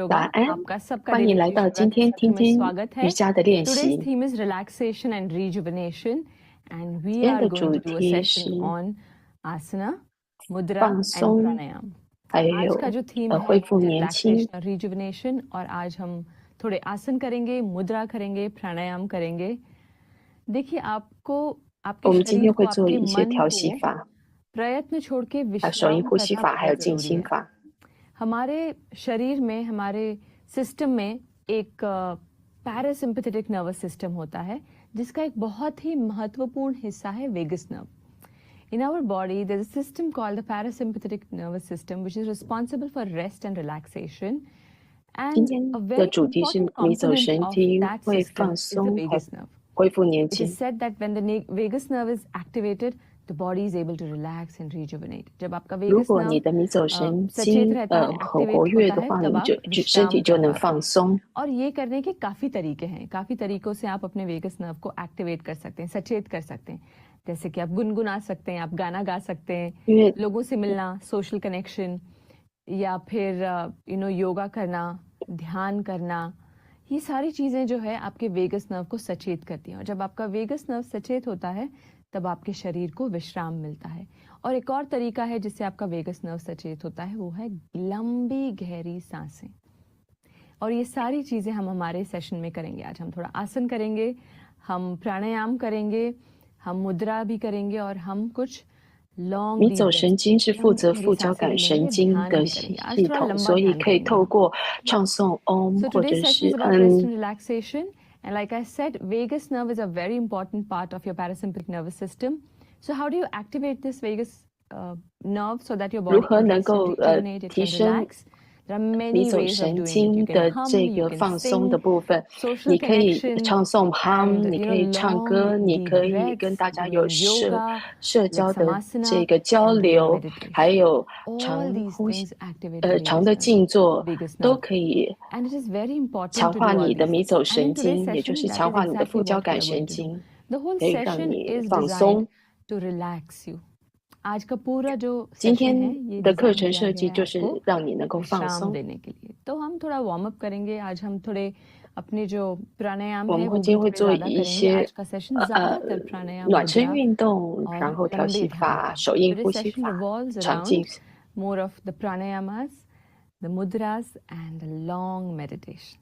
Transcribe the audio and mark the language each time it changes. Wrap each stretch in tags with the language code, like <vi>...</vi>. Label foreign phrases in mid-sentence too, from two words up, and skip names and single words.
<zh>早</zh> <en>Yoga.</en> <zh>安，</zh> <hi>आपका सबका</hi> <zh>欢迎</zh> <en>Daily</en> <zh>来</zh> <en>Shri</en> <zh>到</zh> <en>Shri</en> <zh>今</zh> <en>Yoga</en> <zh>天</zh> <en>session</en> <zh>听</zh> <hi>में</hi> <zh>听</zh> <hi>स्वागत</hi> <zh>瑜</zh> <hi>है.</hi> <zh>伽的练</zh> <en>Today's</en> <zh>习。</zh> <en>theme is relaxation and rejuvenation and</en> <zh>今</zh> <en>we</en> <zh>天</zh> <en>are</en> <zh>的</zh> <en>going</en> <zh>主</zh> <en>to do a</en> <zh>题</zh> <en>session</en> <zh>是</zh> <en>on asana, mudra</en> <zh>放</zh> <en>and</en> <zh>松，</zh> <en>pranayam.</en> <zh>还</zh> <hi>आज का</hi> <zh>有</zh> <hi>जो theme</hi> <zh>恢</zh> <hi>है</hi> <zh>复年轻。</zh> <hi>relaxation और rejuvenation और आज हम थोड़े आसन करेंगे, मुद्रा करेंगे, प्राणायाम करेंगे. देखिए आपको</hi> <zh>我</zh> <hi>आपके</hi> <zh>们今</zh> <hi>शरीर</hi> <zh>天</zh> <hi>को</hi> <zh>会做</zh> <hi>आपके</hi> <zh>一些</zh> <hi>मन</hi> <zh>调息</zh> <hi>को</hi> <zh>法，</zh> <hi>प्रयत्न छोड़ के</hi> <zh>还有手印</zh> <hi>विश्राम</hi> <zh>呼吸</zh> <hi>करना</hi> <zh>法，还有</zh> <hi>बहुत</hi> <zh>静</zh> <hi>जरूरी</hi> <zh>心</zh> <hi>है.</hi> <zh>法。</zh> <hi>हमारे शरीर में हमारे सिस्टम में एक</hi> <en>parasympathetic nervous system</en> <hi>होता है जिसका एक बहुत ही महत्वपूर्ण हिस्सा है</hi> <en>vagus nerve. In our body there is a system called the parasympathetic nervous system which is responsible for rest and relaxation</en> <zh>今</zh> <en>and</en> <zh>天</zh> <en>a</en> <zh>的</zh> <en>very</en> <zh>主题是</zh> <en>important</en> <zh>迷走</zh> <en>component</en> <zh>神</zh> <en>of</en> <zh>经</zh> <en>that</en> <zh>会</zh> <en>system</en> <zh>放</zh> <en>is the</en> <zh>松，还</zh> <en>vagus nerve.</en> <zh>恢复年</zh> <en>It</en> <zh>轻</zh> <en>is。said that when the vagus nerve is activated the body is able to relax and rejuvenate.</en> <hi>जब आपका</hi> <zh>如</zh> <en>vagus</en> <zh>果你</zh> <en>nerve</en> <zh>的迷走神</zh> <hi>सचेत</hi> <zh>经</zh> <hi>रहता है,</hi> <zh>很活</zh> <hi>एक्टिवेट</hi> <zh>跃</zh> <hi>होता</hi> <zh>的</zh> <hi>है,</hi> <zh>话，</zh> <hi>तब</hi> <zh>你</zh> <hi>आप</hi> <zh>就身</zh> <hi>विश्राम</hi> <zh>体就</zh> <hi>कर</hi> <zh>能</zh> <hi>पाते</hi> <zh>放</zh> <hi>हैं.</hi> <zh>松。</zh> <hi>और ये करने के काफ़ी तरीके हैं. काफ़ी तरीकों से आप अपने</hi> <en>vagus nerve</en> <hi>को एक्टिवेट कर सकते हैं, सचेत कर सकते हैं. जैसे कि आप गुनगुना सकते हैं, आप गाना गा सकते हैं,</hi> <zh>因为</zh> <hi>लोगों से मिलना,</hi> <en>social connection,</en> <hi>या फिर योगा करना, ध्यान करना. ये सारी चीज़ें जो है आपके</hi> <en>vagus nerve</en> <hi>को सचेत करती हैं. और जब आपका</hi> <en>vagus nerve</en> <hi>सचेत होता है तब आपके शरीर को विश्राम मिलता है. और एक और तरीका है जिससे आपका</hi> <en>vagus nerve</en> <hi>सचेत होता है, वो है लंबी गहरी सांसें. और ये सारी चीज़ें हम हमारे सेशन में करेंगे. आज हम थोड़ा आसन करेंगे, हम प्राणायाम करेंगे, हम मुद्रा भी करेंगे और हम कुछ</hi> <zh>迷</zh> <en>लॉन्ग</en> <zh>走</zh> <en>डीप</en> <zh>神</zh> <en>ब्रेथ्स</en> <zh>经是负责</zh> <hi>गहरी</hi> <zh>副交</zh> <hi>सांसें</hi> <zh>感</zh> <hi>भी</hi> <zh>神</zh> <hi>लेंगे,</hi> <zh>经</zh> <hi>ध्यान</hi> <zh>的</zh> <hi>भी</hi> <zh>系</zh> <hi>करेंगे. आज</hi> <zh>系</zh> <hi>थोड़ा</hi> <zh>统，</zh> <hi>लंबा</hi> <zh>所以</zh> <hi>ध्यान</hi> <zh>可以</zh> <hi>करेंगे</hi> <zh>透</zh> <hi>हम.</hi> <zh>过唱诵 Om</zh> <en>So</en> <zh>或者</zh> <en>today's</en> <zh>是</zh> <en>session is about rest and relaxation. And like I said, vagus nerve is a very important part of your parasympathetic nervous system. So how do you activate this vagus nerve so that your</en> <zh>如</zh> <en>body</en> <zh>何</zh> <en>can</en> <zh>能</zh> <en>rest and</en> <zh>够</zh> <en>rejuvenate, it</en> <zh>提</zh> <en>can</en> <zh>升</zh> <en>relax? There are</en> <zh>迷</zh> <en>many</en> <zh>走</zh> <en>ways of</en> <zh>神</zh> <en>doing it. You</en> <zh>经</zh> <en>can</en> <zh>的</zh> <en>hum,</en> <zh>这</zh> <en>you</en> <zh>个</zh> <en>can</en> <zh>放松的</zh> <en>sing,</en> <zh>部分，</zh> <en>social</en> <zh>你可以</zh> <en>connection,</en> <zh>唱诵 hum，</zh> <en>and</en> <zh>你可以唱歌，</zh> <en>long</en> <zh>你</zh> <en>deep</en> <zh>可以跟</zh> <en>breaths,</en> <zh>大家</zh> <en>do</en> <zh>有</zh> <en>yoga,</en> <zh>社</zh> <en>like</en> <zh>交的</zh> <en>samasana,</en> <zh>这个交</zh> <en>and doing</en> <zh>流，还</zh> <en>meditation.</en> <zh>有</zh> <en>All</en> <zh>长</zh> <en>these</en> <zh>呼吸</zh> <en>things activate the</en> <zh>长</zh> <en>vagus</en> <zh>的</zh> <en>nerve.</en> <zh>静坐</zh> <en>Vagus</en> <zh>都</zh> <en>nerve.</en> <zh>可以</zh> <en>And it is very important</en> <zh>强</zh> <en>to</en> <zh>化</zh> <en>do all</en> <zh>你的</zh> <en>these</en> <zh>迷</zh> <en>things.</en> <zh>走</zh> <en>And</en> <zh>神</zh> <en>in today's</en> <zh>经，也就</zh> <en>session,</en> <zh>是</zh> <en>that</en> <zh>强</zh> <en>is</en> <zh>化你的</zh> <en>exactly</en> <zh>副交</zh> <en>what we</en> <zh>感</zh> <en>are going</en> <zh>神</zh> <en>to do.</en> <zh>经，</zh> <en>The whole</en> <zh>可以让</zh> <en>session</en> <zh>你</zh> <en>is</en> <zh>放</zh> <en>designed</en> <zh>松。</zh> <en>to relax you.</en> <hi>आज का पूरा जो</hi> <zh>今</zh> <hi>सेशन है</hi> <zh>天</zh> <hi>ये</hi> <zh>的课</zh> <hi>डिजाइन</hi> <zh>程</zh> <hi>किया</hi> <zh>设</zh> <hi>गया</hi> <zh>计</zh> <hi>है</hi> <zh>就</zh> <hi>आपको</hi> <zh>是让你能够放</zh> <hi>विश्राम</hi> <zh>松。</zh> <hi>देने के लिए. तो हम थोड़ा</hi> <en>warm up</en> <hi>करेंगे. आज हम थोड़े अपने जो प्राणायाम</hi> <zh>我</zh> <hi>है</hi> <zh>们会</zh> <hi>वो</hi> <zh>今</zh> <hi>भी</hi> <zh>天会</zh> <hi>थोड़े</hi> <zh>做</zh> <hi>ज्यादा</hi> <zh>一</zh> <hi>करेंगे.</hi> <zh>些</zh> <hi>आज का सेशन ज्यादातर प्राणायाम,</hi> <zh>暖身</zh> <hi>मुद्रा</hi> <zh>运动，</zh> <hi>और</hi> <zh>然后调</zh> <hi>लंबे</hi> <zh>息</zh> <hi>ध्यान</hi> <zh>法、</zh> <hi>का.</hi> <zh>手印</zh> <en>Today's</en> <zh>呼吸</zh> <en>session</en> <zh>法、</zh> <en>revolves</en> <zh>长静。</zh> <en>around more of the pranayamas, the mudras and the long meditation.</en>